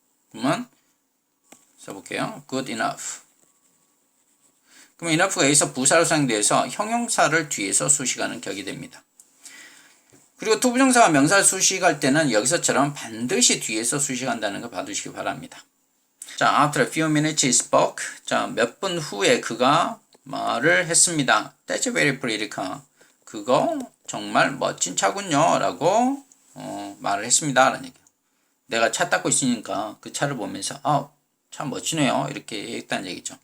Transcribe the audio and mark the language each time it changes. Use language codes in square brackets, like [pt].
[ko] 그러면 써볼게요. [en] good enough. [ko] 그럼 enough가 여기서 부사로 사용돼서 형용사를 뒤에서 수식하는 격이 됩니다. 그리고 투부정사가 명사를 수식할 때는 여기서처럼 반드시 뒤에서 수식한다는 거 봐두시기 바랍니다. [en] 자, after a few minutes he spoke. [ko] 자, 몇 분 후에 그가 말을 했습니다. [en] That's very pretty car. [ko] 그거 정말 멋진 차군요. 라고 말을 했습니다. 라는 얘기예요. 내가 차 닦고 있으니까 그 차를 보면서 참 멋지네요. 이렇게 얘기했다는 얘기죠.